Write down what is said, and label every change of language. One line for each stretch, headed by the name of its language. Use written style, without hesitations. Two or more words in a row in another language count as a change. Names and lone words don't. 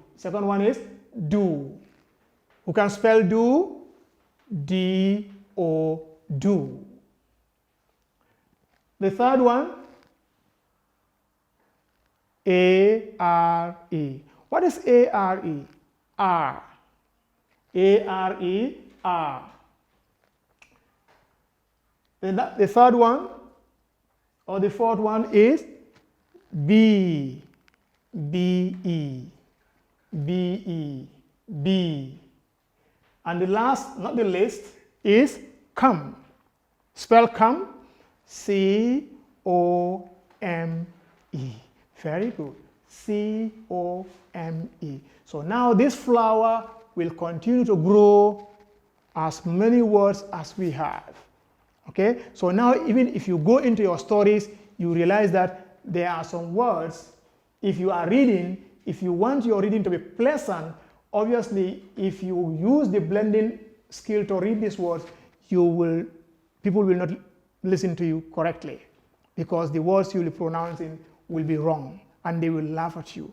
English: Second one is do. Who can spell do? D-O, do. The third one, A-R-E. What is A-R-E? R. A-R-E, R. The third one, or the fourth one is B. B-E. B-E. B. And the last, not the least, is come. Spell come. C-O-M-E. Very good. C-O-M-E. So now this flower will continue to grow as many words as we have. Okay? So now even if you go into your stories, you realize that there are some words, if you are reading, if you want your reading to be pleasant, obviously if you use the blending skill to read these words, people will not listen to you correctly, because the words you will be pronouncing will be wrong and they will laugh at you.